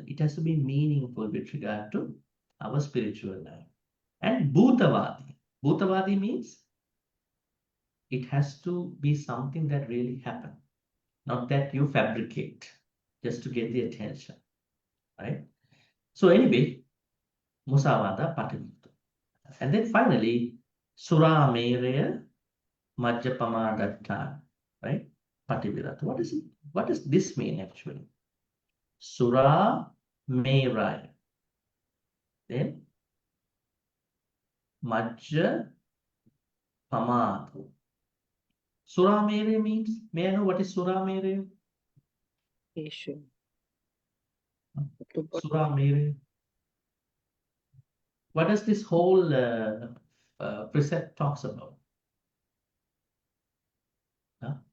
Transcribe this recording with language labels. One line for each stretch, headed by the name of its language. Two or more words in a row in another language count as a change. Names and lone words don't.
English: It has to be meaningful with regard to our spiritual life. And bhutavadi. Bhutavadi means it has to be something that really happened, not that you fabricate just to get the attention, right? So anyway,
Pali: musavada pativirata.
English: And then finally,
Pali: sura mereya majjapama dattana,
English: right? Pativirata. What is it? What does this mean actually?
Pali: Sura meraya. Then majja pamada. Sura mere
English: means, may I know what is
Pali: sura mere? Sura mere.
English: What does this whole precept talks about? Huh?